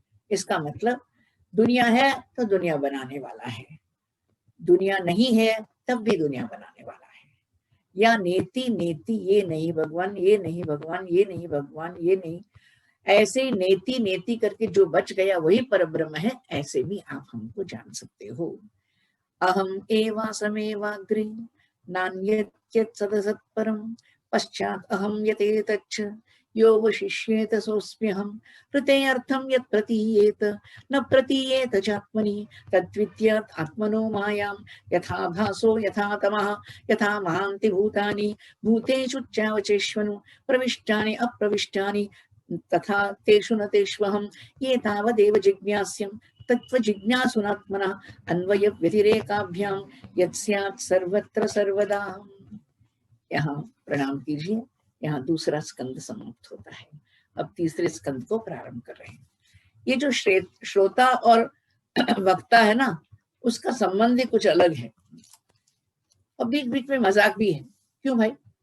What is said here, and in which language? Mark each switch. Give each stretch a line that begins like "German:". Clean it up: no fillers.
Hindi: इसका मतलब दुनिया है तो दुनिया बनाने वाला है, दुनिया नहीं है तब भी दुनिया बनाने वाला है। या नेति नेति, ये नहीं भगवान, ये नहीं भगवान, ये नहीं भगवान, ये नहीं, ऐसे नेति नेति करके जो बच गया वही परब्रह्म है। ऐसे भी आप हमको जान सकते हो।
Sanskrit: अहम एवासमेवाग्रे नान्यत् सदसत्परम पश्चात् अहम यतेतच्च यो वशिष्येत सोऽस्म्यहम् कृतेऽर्थं यत् प्रतीयेत न प्रतीयेत चात्मनि तद्विद्यात् आत्मनो मायां यथा भासो यथा तमः यथा महान्ति भूतानि भूतेषु चावचेष्वनु प्रविष्टानि अप्रविष्टानि तथा तेषु न तेष्वहम् ये तावदेव जिज्ञास्यम् तत्त्वजिज्ञासुनात्मनः अन्वय व्यतिरेकाभ्यां यत् सर्वत्र सर्वदा।
Hindi: यहाँ प्रणाम कीजिए। यहाँ दूसरा स्कंद समाप्त होता है। अब तीसरे स्कंद को प्रारंभ कर रहे हैं। ये जो श्रोता और वक्ता है ना, उसका संबंध ही कुछ अलग है और बीच बीच में मजाक भी है। क्यों भाई?